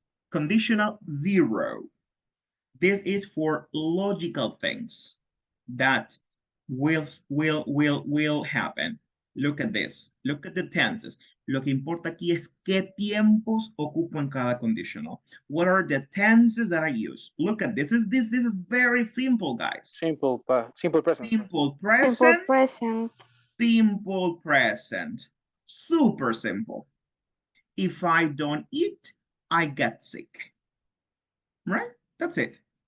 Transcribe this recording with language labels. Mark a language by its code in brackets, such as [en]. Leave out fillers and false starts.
[en] Conditional 0. This is for logical things that will happen. Look at this. Look at the tenses. [es] Lo que importa aquí es qué tiempos ocupo en cada conditional. [en] What are the tenses that I use? Look at this. This is very simple, guys. Simple present. Simple present. Simple present. Simple present. Super simple. If I don't eat, I get sick. Right? That's it.